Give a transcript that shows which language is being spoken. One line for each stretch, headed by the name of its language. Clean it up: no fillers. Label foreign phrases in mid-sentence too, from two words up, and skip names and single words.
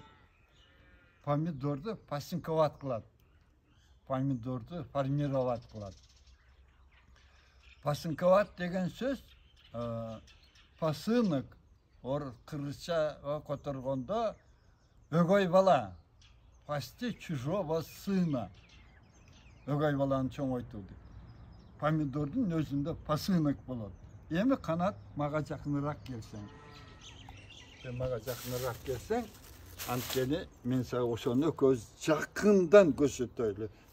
Kyrgyz: Помидорду пасынковать кылат. Помидорду формировать кылат. Пасынковать деген сөз пасынок, кыргызча которгондо өгөй бала,
Russian: пасти чужого сына.
Kyrgyz: Өгөй баланы чоңойтуу дейт. Помидордун өзүндө пасынок болот. Эми канат мага жакыныраак келсең, анткени мен сага ошону жакындан көрсөтөйлү.